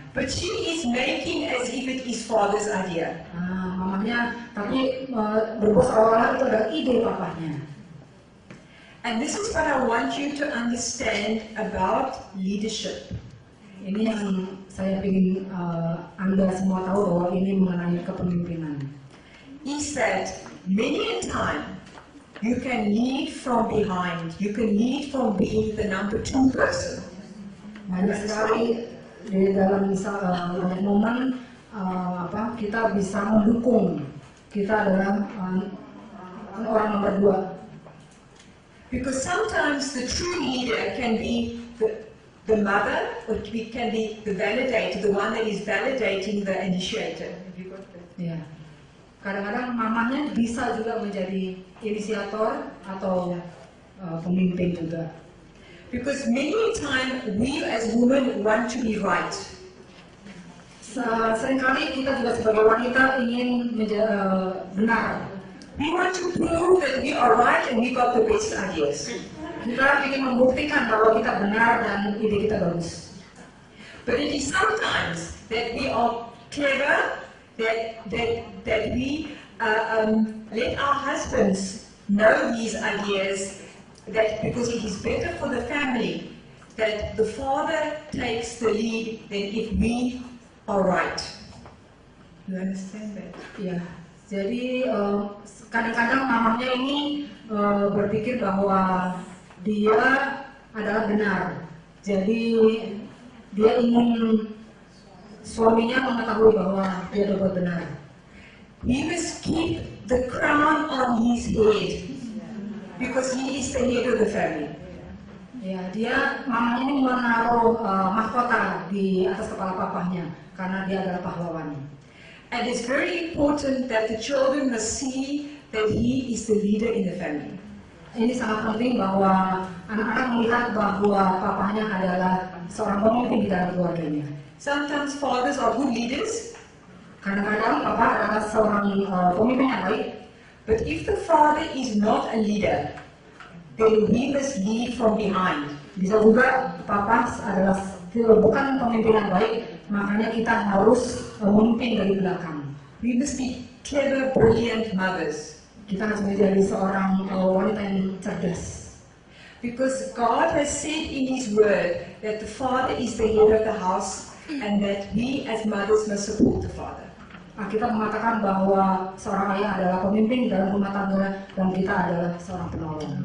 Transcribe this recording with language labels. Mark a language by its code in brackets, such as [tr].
[en] But she is making as if it is father's idea. [id] Mamanya, tapi berbuat seolah-olah itu adalah ide papanya. [en] And this is what I want you to understand about leadership. [id] Ini yang saya ingin Anda semua tahu bahwa ini mengenai kepemimpinan. [en] Is that many a time you can lead from behind, you can lead from being the number 2 person. [id] Banyak sekali di dalam banyak momen kita bisa mendukung, kita adalah orang nomor 2. [en] Because sometimes the true leader can be the mother, or it can be the validator, the one that is validating the initiator. Have you got that? [id] Ya. kadang-kadang mamanya bisa juga menjadi inisiator atau pemimpin juga. [en] Because many times we as women want to be right. [id] Seringkali kita juga sebagai wanita ingin benar. [en] We want to prove that we are right and we got the best ideas. [id] Kita ingin membuktikan bahwa kita benar dan ide kita bagus. [en] But it is sometimes that we are clever, that we let our husbands know these ideas, that because it is better for the family that the father takes the lead than if we are right. You understand that? [id] Ya, jadi kadang-kadang mamanya ini berpikir bahwa dia adalah benar. Jadi dia ingin suaminya mengetahui bahwa dia berbuat benar. [en] He must keep the crown on his head because he is the head of the family. [id] Ya, mamanya ini menaruh mahkota di atas kepala papahnya karena dia adalah pahlawan. [en] And it's very important that the children must see that he is the leader in the family. [id] Ini sangat penting bahwa anak-anak melihat bahwa papahnya adalah seorang pemimpin di dalam keluarganya. [en] Sometimes fathers are good leaders. [id] Kadang-kadang papa adalah seorang pemimpin yang baik. [en] But if the father is not a leader, then we must lead from behind. [id] Bisa juga papa adalah bukan pemimpin yang baik, makanya kita harus memimpin dari belakang. [en] We must be clever, brilliant mothers. [id] Kita harus menjadi seorang wanita yang cerdas. [en] Because God has said in His Word that the father is the head of the house and that we as mothers must support the father. [id] Kita mengatakan bahwa seorang ayah adalah pemimpin dalam rumah tangga dan kita adalah seorang penolong.